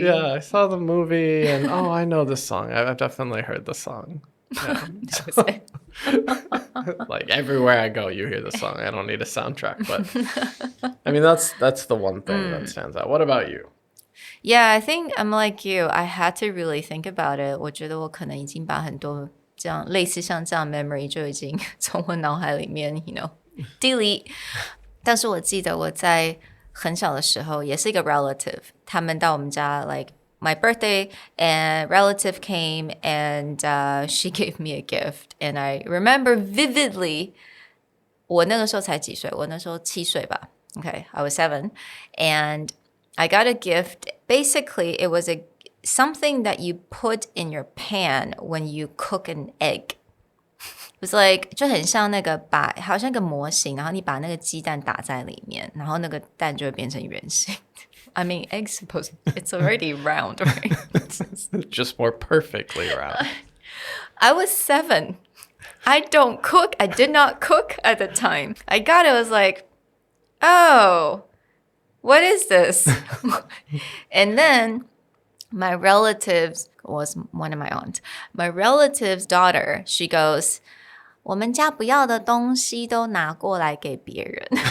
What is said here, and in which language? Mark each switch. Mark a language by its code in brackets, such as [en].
[en] Yeah, I saw the movie and oh, I know this song. I've definitely heard the song. Yeah. Like everywhere I go, you hear the song. I don't need a soundtrack, but I mean that's the one thing that stands out. What about you? Yeah, I think I'm like you. I had to really think about it. [zh] 我觉得我可能已经把很多这样类似像这样 memory 就已经从我脑海里面 delete. 但是我记得我在很小的时候也是一个 [en] relative， [zh] 他们到我们家 [en] like my birthday and relative came and she gave me a gift and I remember vividly [zh] 我那个时候才几岁我那时候7岁吧 [en] okay I was 7 and I got a gift basically it was something that you put in your pan when you cook an egg it was like [zh] 就很像那个好像一个模型然后你把那个鸡蛋打在里面然后那个蛋就会变成圆形 [en] I mean, eggs it's already round, right? Just more perfectly round. I was 7. I don't cook. I did not cook at the time. I got it. I was like, oh, what is this? And then my relatives was one of my aunts. My relative's daughter, she goes, [zh] 我们家不要的东西都拿过来给别人。